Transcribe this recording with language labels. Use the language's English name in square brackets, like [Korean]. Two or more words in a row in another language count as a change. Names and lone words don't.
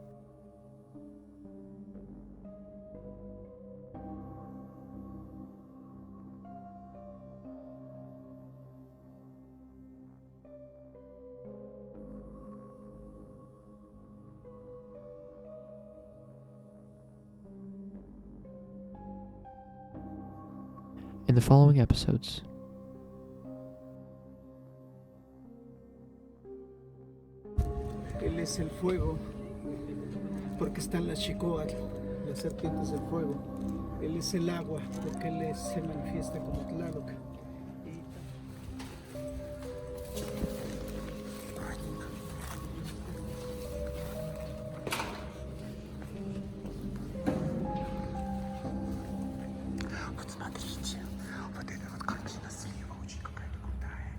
[English] In the following episodes, [Spanish] Él es el fuego, porque están las Xicoatl, las serpientes del fuego. Él es el agua, porque Él se manifiesta como Tlaloc. [Russian] Вот смотрите, вот эта вот картина слева очень какая-то крутая.